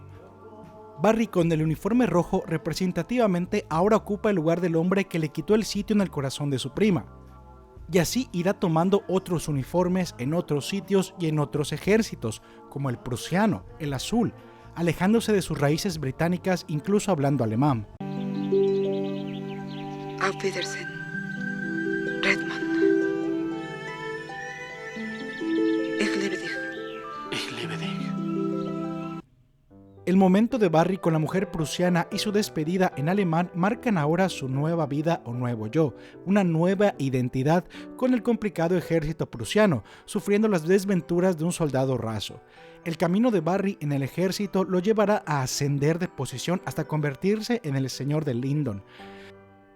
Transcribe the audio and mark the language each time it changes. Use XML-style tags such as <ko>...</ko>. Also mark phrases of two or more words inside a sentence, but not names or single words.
<es>Barry con el uniforme rojo representativamente ahora ocupa el lugar del hombre que le quitó el sitio en el corazón de su prima. Y así irá tomando otros uniformes en otros sitios y en otros ejércitos, como el prusiano, el azul, alejándose de sus raíces británicas incluso hablando alemán.</es> <de>Auf Wiedersehen, Redmond. Ich liebe dich. Ich liebe dich.</de> <es>El momento de Barry con la mujer prusiana y su despedida en alemán marcan ahora su nueva vida o nuevo yo, una nueva identidad con el complicado ejército prusiano, sufriendo las desventuras de un soldado raso. El camino de Barry en el ejército lo llevará a ascender de posición hasta convertirse en el señor de Lyndon.</es>